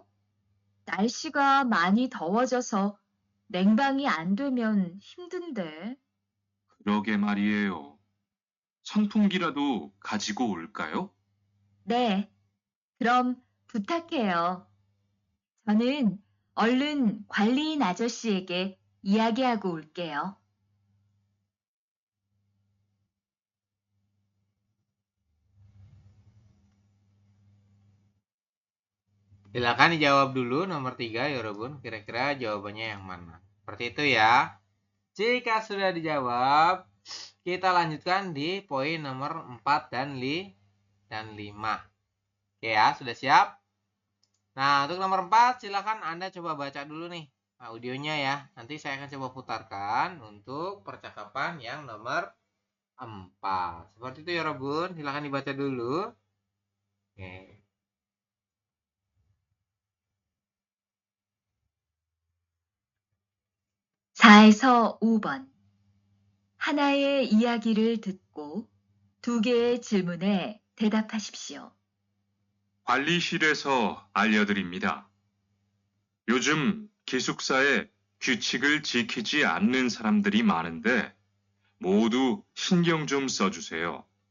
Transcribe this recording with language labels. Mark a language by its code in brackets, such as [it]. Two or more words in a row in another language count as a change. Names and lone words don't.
[ko] 날씨가 많이 더워져서 냉방이 안 되면 힘든데. 그러게 말이에요. 선풍기라도 가지고 올까요? 네, 그럼 부탁해요. 저는 얼른 관리인 아저씨에게 이야기하고 올게요. [id] Silakan dijawab dulu nomor 3 ya Robun. Kira-kira jawabannya yang mana? Seperti itu ya. Jika sudah dijawab, kita lanjutkan di poin nomor 4 dan 5. Oke ya, sudah siap? Nah, untuk nomor 4 silakan Anda coba baca dulu nih audionya ya. Nanti saya akan coba putarkan untuk percakapan yang nomor 4. Seperti itu ya Robun. Silakan dibaca dulu. Oke. [ko] (4에서 5번) 하나의 이야기를 듣고 2개의 질문에 대답하십시오. 관리실에서 알려드립니다. 요즘 기숙사에 규칙을 지키지 않는 사람들이 많은데 모두 신경 좀 써주세요.